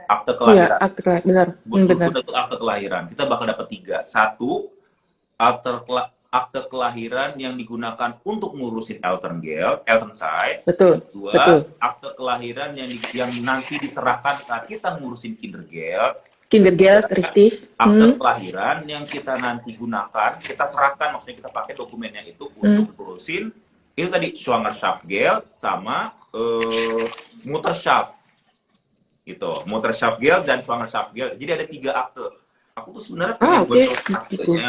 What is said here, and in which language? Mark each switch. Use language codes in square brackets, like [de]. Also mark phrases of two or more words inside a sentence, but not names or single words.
[id] Akte kelahiran. Iya, akte kelahiran, benar. Geburtsurkunde itu akte kelahiran. Kita bakal dapat 3. 1, akte kelahiran yang digunakan untuk ngurusin Elternside. Betul. 2, akte kelahiran yang nanti diserahkan saat kita ngurusin Kindergeld, richtig. Akte kelahiran yang kita nanti gunakan, kita serahkan, maksudnya kita pakai dokumennya itu untuk ngurusin, itu tadi Schwangerschaftsgeld sama Mutterschaft. Gitu, Mutterschaftgeld dan Schwangerschaftsgeld. Jadi ada 3 akte. Aku tuh sebenarnya pengen aktenya.